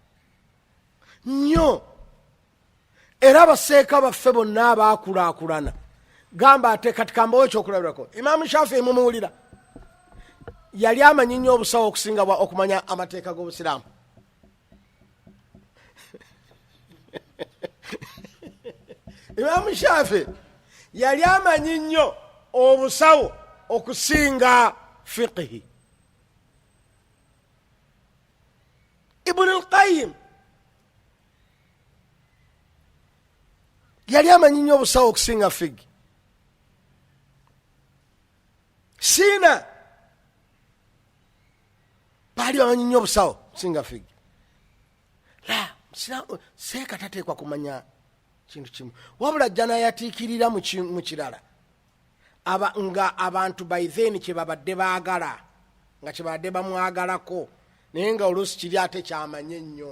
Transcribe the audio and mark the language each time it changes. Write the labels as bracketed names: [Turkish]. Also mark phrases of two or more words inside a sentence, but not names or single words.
[Ganda] nnyo era abaseeka baffe bonna abaakulaakulana gamba ate kati kambawo ekyokulabirako Imam Shafi'i mumuwulira yali amanyi nnyo obusawo okusinga okumanya amateeka g'obusiraamu Imam Shafi'i yali amanyi nnyo obusawo okusinga fiqhi. Ibn al-Qayyim yali amanyi nnyo obusawo okusinga fiqhi. Sina baali bamanyi nnyo obusawo okusinga fiqhi. Seeka tateekwa kumanya kintu kimu wabula jjana yatiikirira mu kirala nga abantu [English] by then [Ganda] kyebabadde baagala nga kyebabadde bamwagalako naye nga oluusi kiri ate kyamanye nnyo.